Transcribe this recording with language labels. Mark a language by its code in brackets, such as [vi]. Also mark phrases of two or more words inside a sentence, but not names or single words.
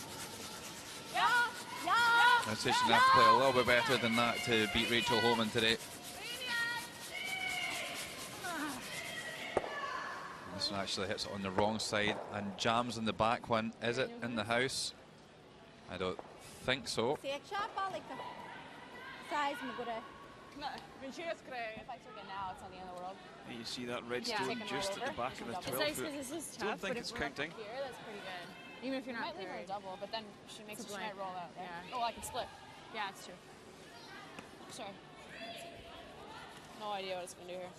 [en] I'd say she's going to have to play a little bit better than that to beat Rachel Holman today. This one actually hits it on the wrong side and jams in the back one. Is it in the house? I don't think so. [lv] Iekšā palika. Aizmugurē. No, viņš ieskrēja. [en] If I took it now, it's on the end of the world. And you see that red Yeah. stone Taking just right at the over. back of the It's 12 nice foot. because this is Don't tough, think but it's if we're up counting. Here, that's pretty good. Even if you're not leave her a double, but then she makes It's a a straight blank. roll out, right? Yeah. Oh, I can split. Yeah, it's true. Sorry. No idea what it's gonna do here.